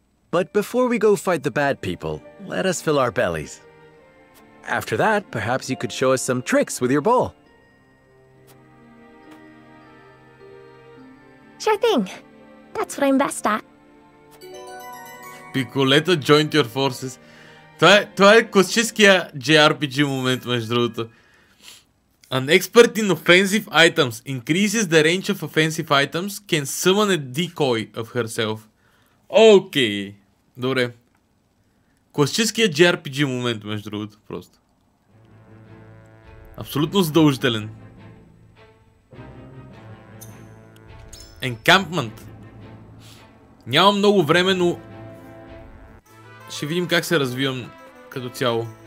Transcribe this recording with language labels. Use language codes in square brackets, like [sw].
[en] But before we go fight the bad people, let us fill our bellies. After that, perhaps you could show us some tricks with your ball. Sure thing. That's what I'm best at. Piccoletta joined your forces. [bg] Това е класическия JRPG момент, между другото. [en] An expert in offensive items increases the range of offensive items, can summon a decoy of herself. [bg] Окей. Добре. Класическия JRPG момент, между другото, просто. Абсолютно задължителен. [en] Encampment. [bg] Нямам много време, но ще видим как се развивам като цяло.